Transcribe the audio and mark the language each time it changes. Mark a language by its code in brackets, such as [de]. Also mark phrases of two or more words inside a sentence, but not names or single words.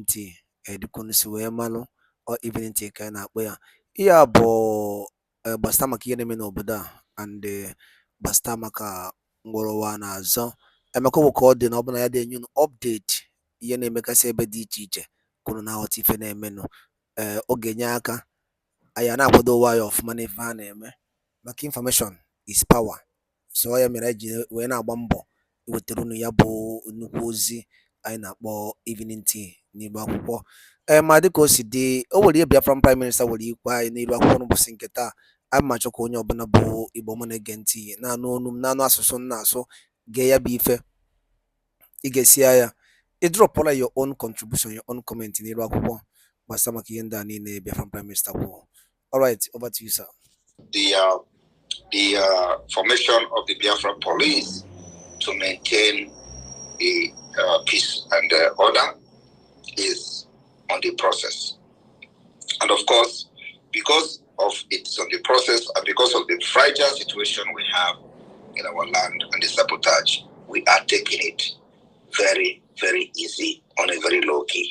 [ig] tea dịka unu si wee malụ ọ [en] evening tea [ig] ka anyị na-akpọ ya ihe a bụ gbasịta maka ihe na-eme n'obodo a and gbasịta maka ngwụrụwa na-azọ emeka bụ ka ọ dị na ọbụla ya dị enye unu update ihe na-emegasị ebe dị iche iche kwuru na aghọta ife na-emenụ ọ ga-enye aka anyị na-akwado ụwa ya ọfụma n'ife ha na-eme maka information [en] is power [ig] so ya mere anyị ji wee na-agba mbọ iwetara unu ya bụ nnukwu ozi anyị na-akpọ [en] evening tea [ig] n'Igbo akwụkwọ ma dịka o si dị o nwere ihe [en] Biafran prime minista [ig] nwere ikwu anyị n'elu akwụkwọ n'ụbọchị nke taa a ma chọkwa onye ọbụla bụ Igbo ọma na-ege ntị na-anụ olu m na-anụ asụsụ m na-asụ gee ya bụ ife ị ga-esi ya ịdrọpụla [en] your own contribution, your own comment [ig] n'elu akwụkwọ gbasara maka ihe ndị a niile [en] Biafran prime minister [ig] kwuo. [en] All right, over to you, sir. The formation of the Biafra police to maintain the peace and order is on the process. And of course, because of it's on the process and because of the fragile situation we have in our land and the sabotage, we are taking it very, very easy on a very low key.